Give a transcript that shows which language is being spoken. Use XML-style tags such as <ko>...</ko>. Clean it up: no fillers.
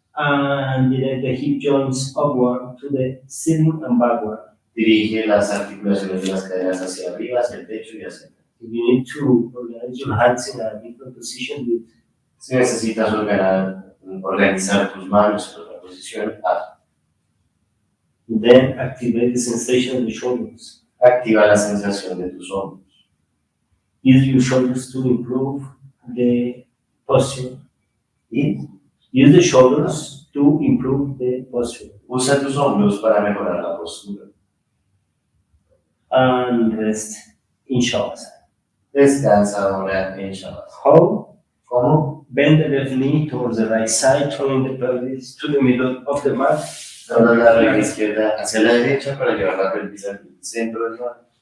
<en>And direct the hip joints upward to the ceiling and backward.</en> <es>Dirige las articulaciones de las caderas hacia arriba, hacia el techo y hacia atrás.</es> <en>If you need to organize your hands in a different position, do it.</en> <es>Si necesitas organizar tus manos en otra posición, hazlo.</es> <en>Then activate the sensation of the shoulders.</en> <es>Activa la sensación de tus hombros.</es> <en>Use your shoulders to improve the posture.</en> <es>Y</es> <en>Use the shoulders to improve the posture.</en> <es>usa tus hombros para mejorar la postura.</es> <en>And rest in shavasana.</en> <es>Descansa ahora en Shavasana.</es> <en>How?</en> <es>¿Cómo?</es> <en>Bend the left knee towards the right side, turning the pelvis to the middle of the mat.</en> <es>Dobla la rodilla izquierda hacia la derecha para llevar la pelvis al centro del mat.</es>